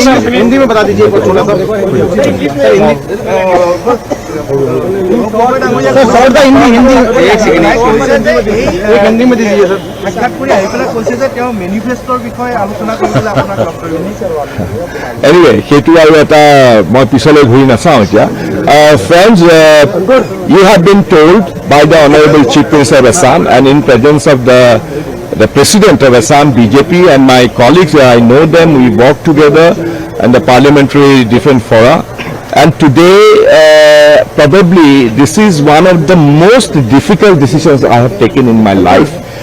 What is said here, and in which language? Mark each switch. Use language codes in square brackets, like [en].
[hi] हिंदी में बता दीजिए थोड़ा सा सर हिंदी हिंदी एक सेकंड एक हिंदी में दीजिए सर [as] সাক্ষাৎকাৰী আহি পেলাই কৈছে যে তেওঁ মেনিফেষ্টৰ বিষয়ে আলোচনা কৰিবলৈ আপোনাক লগ কৰিব এনিৱে সেইটো আৰু এটা মই পিছলৈ ঘূৰি নাচাওঁ এতিয়া [en] Friends, you have been told by the Honorable Chief Minister of Assam and in presence of the President of Assam BJP and my colleagues, I know them, we work together in the parliamentary different fora. And today, probably this is one of the most difficult decisions I have taken in my life.